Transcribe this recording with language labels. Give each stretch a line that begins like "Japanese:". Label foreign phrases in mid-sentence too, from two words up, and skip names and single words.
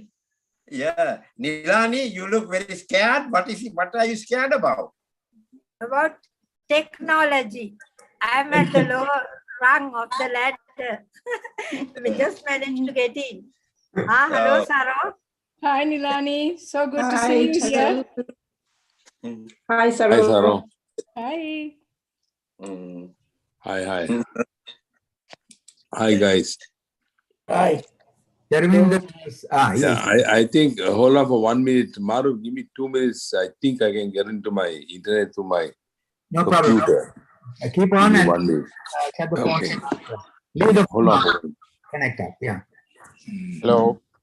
English: Yeah, Nilani, you look very scared. What are you scared about? about technology. I am at the lower rung of the ladder. We just managed to get in. Hello, Saro. Hi, Nilani. So good to Hi, see you here. Hi, Hi, Saru. Saro. Hi. Hi. Hi, guys. Hi. Dharminder is, Yeah, I think hold on for 1 minute. Maru, give me 2 minutes. I think I can get into my internet through my no problem. computer. Keep Give on me and 1 minute. shut the phone. Okay. Leave the Hold phone on. connect up. Yeah. Hello.